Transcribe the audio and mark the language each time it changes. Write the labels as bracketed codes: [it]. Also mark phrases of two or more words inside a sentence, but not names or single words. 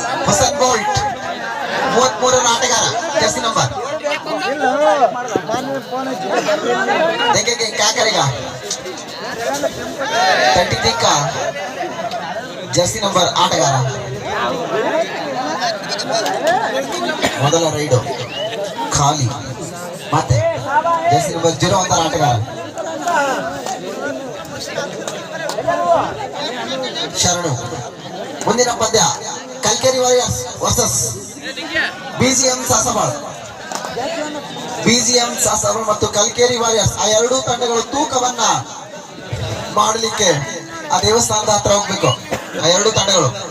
[kn] ಹುಸೇನ್ ಬೋಲ್ಟ್ 33ರ ಆಟಗಾರ [en] jersey number [hi] देखेंगे क्या करेगा 33 का [en] jersey number [kn] ಆಟಗಾರ ಮೊದಲ ರೈಡು ಖಾಲಿ ಮತ್ತೆ [en] jersey number [kn] 01 ಆಟಗಾರ ಶರಣು ಮುಂದಿನ ಪಂದ್ಯ ಕಲ್ಕೆರಿ ವಾರಿಯರ್ಸ್ ವರ್ಸಸ್ ಬಿಜಿಎಂ ಸಾಸಬಾಳ್ ಬಿಜಿಎಂ ಸಾಸಬಾಳ್ ಮತ್ತು ಕಲ್ಕೆರಿ ವಾರಿಯರ್ಸ್ ಆ ಎರಡೂ ತಂಡಗಳು ತೂಕವನ್ನ ಮಾಡಲಿಕ್ಕೆ ಆ ದೇವಸ್ಥಾನದ ಹತ್ರ ಹೋಗ್ಬೇಕು ಆ ಎರಡೂ ತಂಡಗಳು